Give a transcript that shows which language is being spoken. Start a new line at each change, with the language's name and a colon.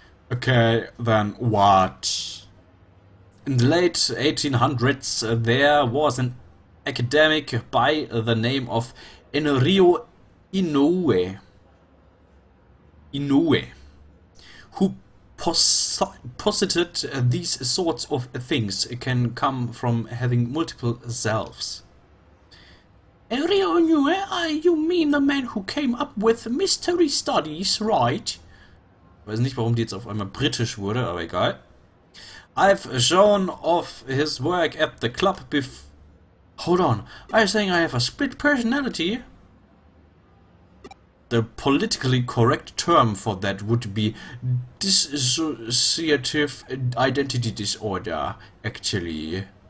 English: Okay, then what? In the late 1800s, there was an academic by the name of Enrio Inoue, who posited these sorts of things can come from having multiple selves. Enrio Inoue, you mean the man who came up with mystery studies, right?
German: Ich weiß nicht, warum die jetzt auf einmal britisch wurde, aber egal.
English: I've shown off his work at the club Hold on, are you saying I have a split personality? The politically correct term for that would be dissociative identity disorder, actually.